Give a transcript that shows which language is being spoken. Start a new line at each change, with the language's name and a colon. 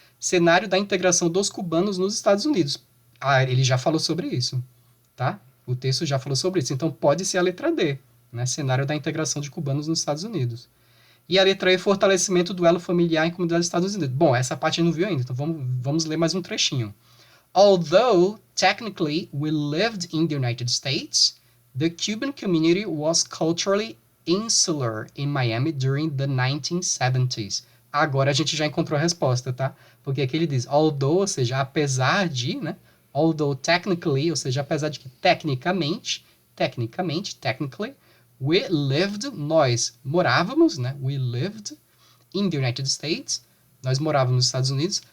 Portuguese: Cenário da integração dos cubanos nos Estados Unidos. Ah, ele já falou sobre isso, tá? O texto já falou sobre isso. Então pode ser a letra D, né? Cenário da integração de cubanos nos Estados Unidos. E a letra E, fortalecimento do elo familiar em comunidades dos Estados Unidos. Bom, essa parte não viu ainda, então vamos ler mais um trechinho.
English: Although technically we lived in the United States, the Cuban community was culturally insular in Miami during the 1970s.
Portuguese: Agora a gente já encontrou a resposta, tá? Porque aqui ele diz, although, ou seja, apesar de, né?
English: Although technically,
Portuguese: ou seja, apesar de que technically, we lived, nós morávamos, né?
English: We lived in the United States,
Portuguese: nós morávamos nos Estados Unidos.